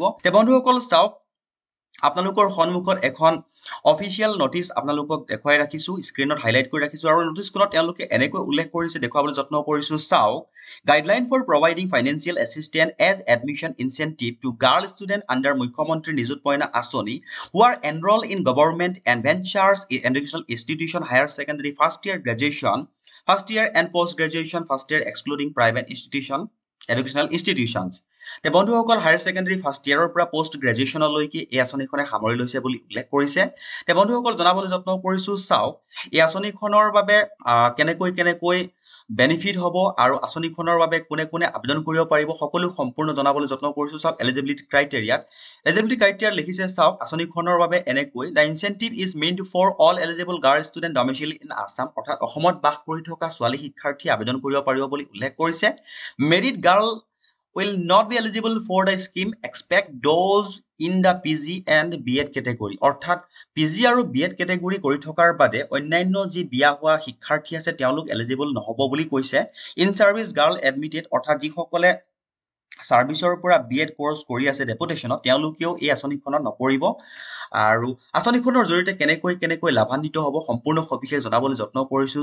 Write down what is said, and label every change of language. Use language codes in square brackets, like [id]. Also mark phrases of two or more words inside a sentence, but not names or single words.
[as] তে বন্ধুসকল চাওক, আপোনালোকৰ সন্মুখত এখন [en] official notice [as] আপোনালোকক দেখুৱাই ৰাখিছো, স্ক্ৰীনত হাইলাইট কৰি ৰাখিছো আৰু নটিচখনত তেওঁলোকে এনেকৈ উল্লেখ কৰিছে, দেখুৱাবলৈ যত্ন কৰিছো। [en] চাওক, guideline for providing financial assistance as admission incentive to girl student under মুখ্যমন্ত্ৰী নিযুত মইনা আঁচনি who are enrolled in government and ventures educational institution higher secondary first year graduation, first year and post graduation first year excluding private institution educational institutions। [as] তে বন্ধুসকল [en] higher secondary first yearৰ [as] পৰা পোষ্ট গ্ৰেজুৱেশ্যনলৈকে এই আঁচনিখনে সামৰি লৈছে বুলি উল্লেখ কৰিছে। তে বন্ধুসকল জনাবলৈ যত্ন কৰিছো, চাওক এই আঁচনিখনৰ বাবে কেনেকৈ বেনিফিট হ'ব আৰু আঁচনিখনৰ বাবে কোনে কোনে আবেদন কৰিব পাৰিব সকলো সম্পূৰ্ণ জনাবলৈ যত্ন কৰিছো। চাওক [en] eligibility criteria [as] লিখিছে, চাওক আঁচনিখনৰ বাবে এনেকৈ [en] the incentive is meant for all eligible girl student domicile in Assam, [as] অৰ্থাৎ অসমত বাস কৰি থকা ছোৱালী শিক্ষাৰ্থী আবেদন কৰিব পাৰিব বুলি উল্লেখ কৰিছে। [en] married girl [as] will not be eligible for the scheme except those in the PG and BEd category, অৰ্থাৎ PG আৰু BEd category কৰি থকাৰ বাদে অন্যান্য যি বিয়া হোৱা শিক্ষাৰ্থী আছে তেওঁলোক এলিজিবল নহব বুলি কৈছে। [en] in service girl admitted, [as] অৰ্থাৎ যিসকলে চাৰ্ভিচৰ পৰা BEd কোৰ্চ কৰি আছে ডেপুটেশ্যনত তেওঁলোকেও এই আঁচনিখনত নপৰিব। আৰু আঁচনিখনৰ জৰিয়তে কেনেকৈ লাভান্বিত হ'ব সম্পূৰ্ণ সবিশেষ জনাবলৈ যত্ন কৰিছো।